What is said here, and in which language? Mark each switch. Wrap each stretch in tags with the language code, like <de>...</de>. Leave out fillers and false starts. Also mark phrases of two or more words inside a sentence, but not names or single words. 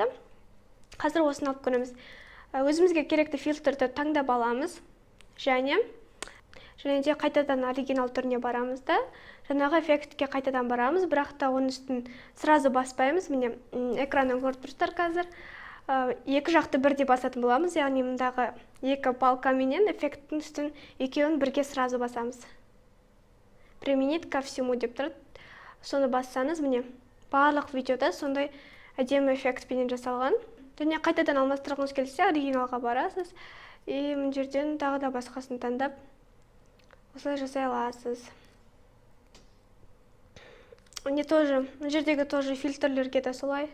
<kk>Қазір осыны алып көреміз. Өзімізге керекті фильтрді таңдап аламыз, және де қайтадан оригинал түріне барамыз да, жаңағы эффектке қайтадан барамыз, бірақ та оның үстін сразу баспаймыз. Міне экраннан көріп тұрсыздар қазір. Екі жақты бірде басатын боламыз, яғни мұндағы екі палкаменен эффекттің үстін екеуін бірге сразу басамыз.</kk> <ru>Применить ко всему</ru> <kk>деп тұрады. Соны бассаңыз, міне барлық видеода сондай әдемі эффектпенен жасалған. Және қайтадан алмастырғыңыз келсе, оригиналға барасыз, и мұн жерден тағы да басқасын таңдап осылай жасай аласыз. Мұн жердегі тоже фильтрлерге де солай.</kk>